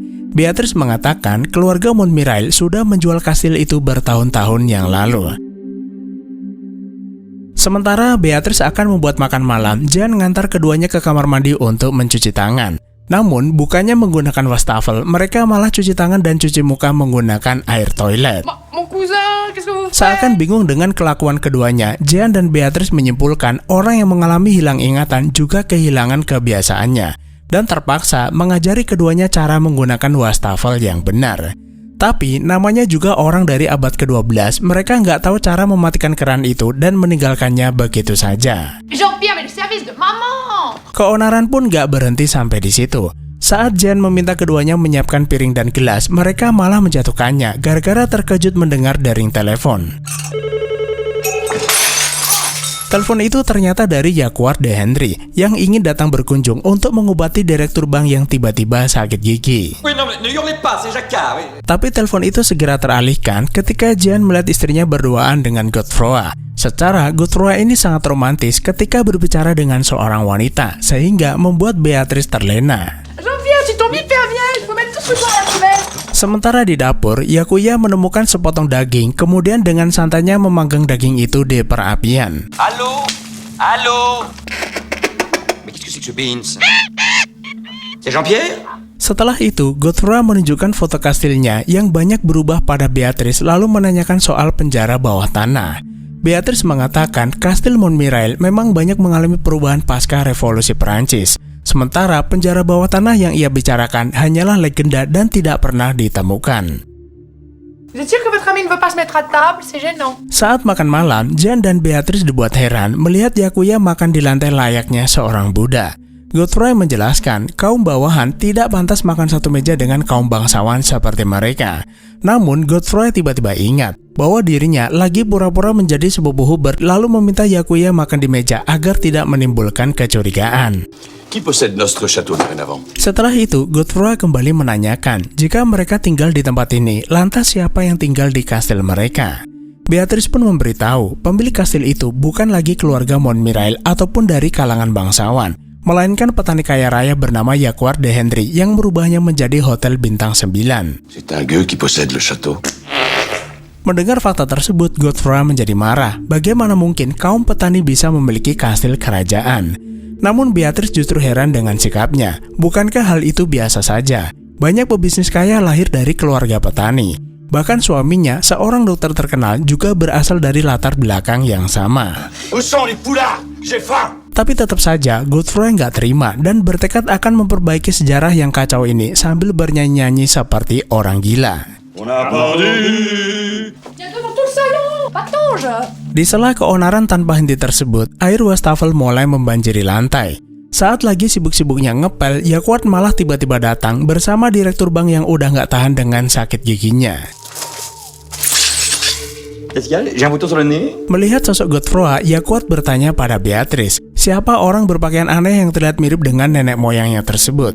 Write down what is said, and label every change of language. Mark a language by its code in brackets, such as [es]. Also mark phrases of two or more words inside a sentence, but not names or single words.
[id] Beatrice mengatakan keluarga Montmirail sudah menjual kastil itu bertahun-tahun yang lalu. Sementara Beatrice akan membuat makan malam, Jean mengantar keduanya ke kamar mandi untuk mencuci tangan. Namun, bukannya menggunakan wastafel, mereka malah cuci tangan dan cuci muka menggunakan air toilet. [fr] Mon cousin, qu'est-ce que vous faites? [id] Seakan bingung dengan kelakuan keduanya, Jean dan Beatrice menyimpulkan orang yang mengalami hilang ingatan juga kehilangan kebiasaannya dan terpaksa mengajari keduanya cara menggunakan wastafel yang benar. Tapi namanya juga orang dari abad ke-12, mereka nggak tahu cara mematikan keran itu dan meninggalkannya begitu saja. [fr] Jean-Pierre, mais le service de maman! [id] Keonaran pun nggak berhenti sampai di situ. Saat Jean meminta keduanya menyiapkan piring dan gelas, mereka malah menjatuhkannya gara-gara terkejut mendengar dering telepon. Telepon itu ternyata dari Jacques de Henry yang ingin datang berkunjung untuk mengobati direktur bank yang tiba-tiba sakit gigi. Tapi telepon itu segera teralihkan ketika Jean melihat istrinya berduaan dengan Godfrey. Secara Godfrey ini sangat romantis ketika berbicara dengan seorang wanita, sehingga membuat Beatrice terlena. [fr] Jean-Pierre, tu tombes hyper bien, je peux mettre tout ce que à la poubelle. [id] Sementara di dapur, Yakuya menemukan sepotong daging, kemudian dengan santainya memanggang daging itu di perapian. [fr] Allô? Allô? Mais qu'est-ce que c'est que ce Beans? C'est Jean-Pierre? [id] Setelah itu, Godefroy menunjukkan foto kastilnya yang banyak berubah pada Beatrice lalu menanyakan soal penjara bawah tanah. Beatrice mengatakan kastil Montmirail memang banyak mengalami perubahan pasca revolusi Perancis. Sementara penjara bawah tanah yang ia bicarakan hanyalah legenda dan tidak pernah ditemukan. [fr] Vous êtes sûr que votre ami ne veut pas se mettre à table? C'est gênant. [id] Saat makan malam, Jean dan Beatrice dibuat heran melihat Yakuya makan di lantai layaknya seorang Buddha. Godefroy menjelaskan kaum bawahan tidak pantas makan satu meja dengan kaum bangsawan seperti mereka. Namun, Godefroy tiba-tiba ingat bahwa dirinya lagi pura-pura menjadi sepupu Hubert lalu meminta Yakuya makan di meja agar tidak menimbulkan kecurigaan. [fr] Qui possède notre château dorénavant? [id] Setelah itu, Godefroy kembali menanyakan jika mereka tinggal di tempat ini, lantas siapa yang tinggal di kastil mereka? Beatrice pun memberitahu pemilik kastil itu bukan lagi keluarga Montmirail ataupun dari kalangan bangsawan, melainkan petani kaya raya bernama Yaquart de Hendry yang merubahnya menjadi hotel bintang 9. [fr] C'est un gueux qui possède le château. [id] Mendengar fakta tersebut, Godefroy menjadi marah. Bagaimana mungkin kaum petani bisa memiliki kastil kerajaan? Namun Beatrice justru heran dengan sikapnya. Bukankah hal itu biasa saja? Banyak pebisnis kaya lahir dari keluarga petani. Bahkan suaminya, seorang dokter terkenal, juga berasal dari latar belakang yang sama. [fr] Où sont les poulards? J'ai faim! [id] Tapi tetap saja, Godefroy nggak terima dan bertekad akan memperbaiki sejarah yang kacau ini sambil bernyanyi-nyanyi seperti orang gila. [fr] On a perdu! Viens devant tout le salon, patauge. [id] Di sela keonaran tanpa henti tersebut, air wastafel mulai membanjiri lantai. Saat lagi sibuk-sibuknya ngepel, Yaquart malah tiba-tiba datang bersama direktur bank yang udah nggak tahan dengan sakit giginya. Melihat sosok Godefroy, Yaquart bertanya pada Beatrice, siapa orang berpakaian aneh yang terlihat mirip dengan nenek moyangnya tersebut.